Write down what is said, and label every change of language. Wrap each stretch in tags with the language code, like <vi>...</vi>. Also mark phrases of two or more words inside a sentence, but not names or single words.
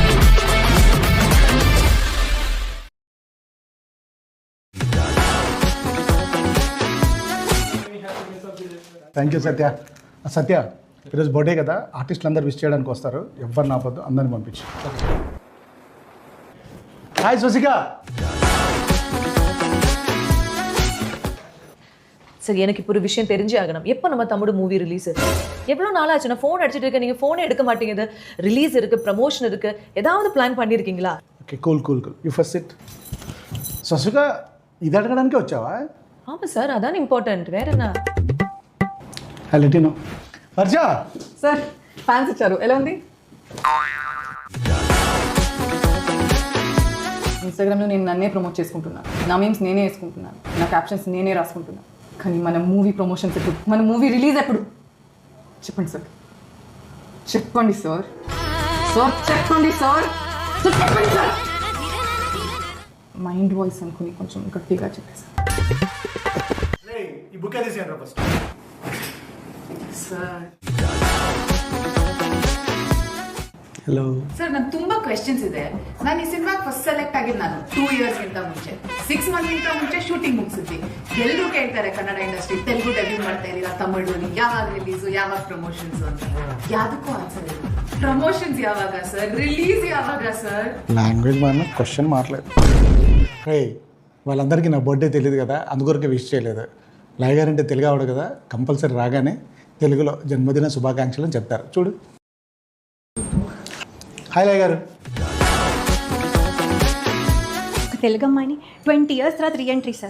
<te>థ్యాంక్ యూ సత్య. సత్య, ఈరోజు బర్త్డే కదా, ఆర్టిస్టులు అందరు విష్ చేయడానికి వస్తారు. ఎవరు నాపొద్దు, అందరిని పంపించు. హాయ్ స్వసిక.</te> <ta>சரி, எனக்கு இப்போ ஒரு விஷயம் தெரிஞ்சே ஆகணும். எப்போ நம்ம தமிழ்</ta> <en>movie release?</en> <ta>எவ்வளோ நாள் ஆச்சு? நான் ஃபோன் அடிச்சுட்டு இருக்கேன், நீங்கள் ஃபோனே எடுக்க மாட்டேங்குது. ரிலீஸ் இருக்குது, ப்ரமோஷன் இருக்குது, ஏதாவது பிளான் பண்ணியிருக்கீங்களா?</ta> <en>Okay, cool. You first sit.</en> <te>స్వసిక, ఇది అడగడానికే వచ్చావా?</te> <ta>ஆமாம் சார், அதான் இம்பார்ட்டன்ட். வேற என்ன?</ta> <en>let you know.</en> <te>వర్ష సార్, ఫ్యాన్స్ ఇచ్చారు. ఎలా ఉంది? ఇన్స్టాగ్రామ్లో నేను నన్నే ప్రమోట్ చేసుకుంటున్నాను. నా మీమ్స్ నేనే వేసుకుంటున్నాను, నా క్యాప్షన్స్ నేనే రాసుకుంటున్నాను. కానీ మన</te> <en>movie promotions</en> <te>ఎప్పుడు, మన</te> <en>movie release</en> <te>ఎప్పుడు? చెప్పండి సార్, చెప్పండి సార్.</te> <en>mind voice</en> <te>అనుకుని కొంచెం గట్టిగా చెప్పేసి ఈ బుక్ తీసేయండి ఫస్ట్. సార్. హలో</te> <kn>ಸರ್, ನಾನು ತುಂಬಾ ಕ್ವೆಶ್ಚನ್ಸ್ ಇದೆ. ನಾನು ಈ ಸಿನಿಮಾಗೆ</kn> <en>first select</en> <kn>ಆಗಿದ್ದು ನಾನು 2 years ಗಿಂತ ಮುಂಚೆ, 6 months ಮುಂಚೆ ಶೂಟಿಂಗ್ ಮುಗಿಸಿದ್ವಿ. ಎಲ್ಲರೂ ಕೇಳ್ತಾರೆ ಕನ್ನಡ ಇಂಡಸ್ಟ್ರಿ, ತೆಲುಗು ಡೆಬ್ಯೂ ಮಾಡ್ತಾ ಇದೀರಾ, ತಮಿಳು ಯಾವಾಗ ರಿಲೀಸು, ಯಾವಾಗ ಪ್ರಮೋಷನ್ಸ್ ಅಂತ. ಯಾವ್ದಕ್ಕೂ ಆನ್ಸರ್ ಇಲ್ಲ. ಪ್ರಮೋಷನ್ಸ್ ಯಾವಾಗ ಸರ್? ರಿಲೀಸ್ ಯಾವಾಗ ಸರ್?</kn> <te>లాంగ్వేజ్ మారిన క్వశ్చన్ మారలేదు. హే, వాళ్ళందరికీ నా బర్త్డే తెలియదు కదా, అందుకొరకే విష్ చేయలేదు. లయ గారు అంటే తెలుగు ఆవిడ కదా, కంపల్సరీ రాగానే తెలుగులో జన్మదిన శుభాకాంక్షలు అని చెప్తారు. చూడు. హాయ్ లయ గారు. ఒక తెలుగు అమ్మాయిని 20 years తర్వాత రీఎంట్రీ సార్.</te>